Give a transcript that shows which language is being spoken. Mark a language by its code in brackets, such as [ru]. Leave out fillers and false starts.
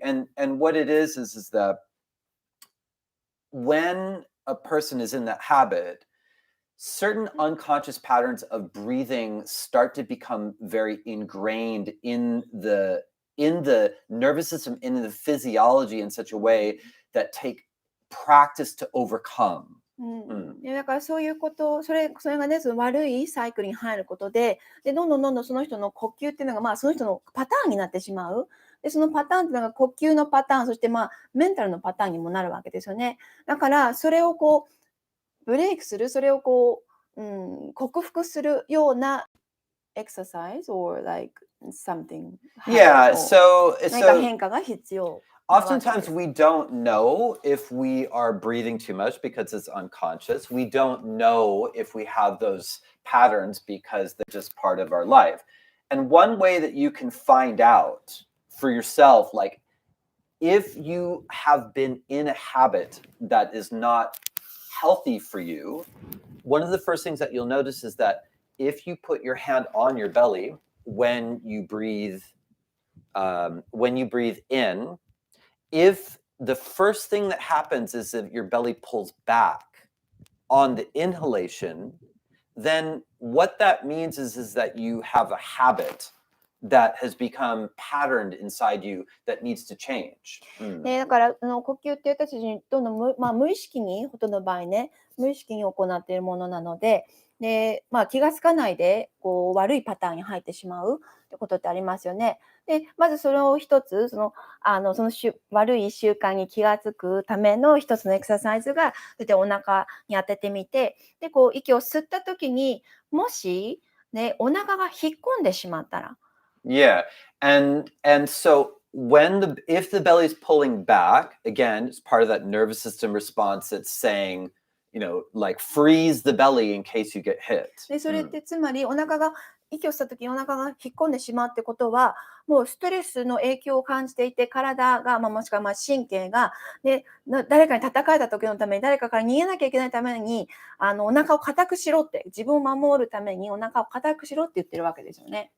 [en] And what it is that when a person is in that habit, certain unconscious patterns of breathing start to become very ingrained in the nervous system, in the physiology in such a way that take practice to overcome. [ja] だからそういうこと、それがね、その悪いサイクルに入ることで、どんどんその人の呼吸っていうのが、その人のパターンになってしまう。で、そのパターンっていうのが呼吸のパターン、そしてメンタルのパターンにもなるわけですよね。だからそれをこうブレイクする、それをこう、克服するような [en] exercise or like something. Yeah, so [ja] 何か変化が必要。 [en] Oftentimes we don't know if we are breathing too much because it's unconscious. We don't know if we have those patterns because they're just part of our life. And one way that you can find out for yourself, like if you have been in a habit that is not healthy for you, one of the first things that you'll notice is that if you put your hand on your belly when you breathe in, if the first thing that happens is that your belly pulls back on the inhalation, then what that means is that you have a habit that has become patterned inside you that needs to change. [ja] だから呼吸って私たちにどんどん無意識に、ほとんどの場合ね、無意識に行っているものなので、気がつかないでこう悪いパターンに入ってしまうってことってありますよね。で、まずそれを一つ、悪い習慣に気がつくための一つのエクササイズが、お腹に当ててみて、で、こう息を吸った時に、もしね、お腹が引っ込んでしまったら。 [en] Yeah, and so if the belly is pulling back, again, it's part of that nervous system response that's saying, like freeze the belly in case you get hit. [ja] で、それってつまり息をした時にお腹が引っ込んでしまうってことは、もうストレスの影響を感じていて、体が、もしくは神経が、誰かに戦えた時のために、誰かから逃げなきゃいけないために、お腹を硬くしろって、自分を守るためにお腹を硬くしろって言ってるわけですよね。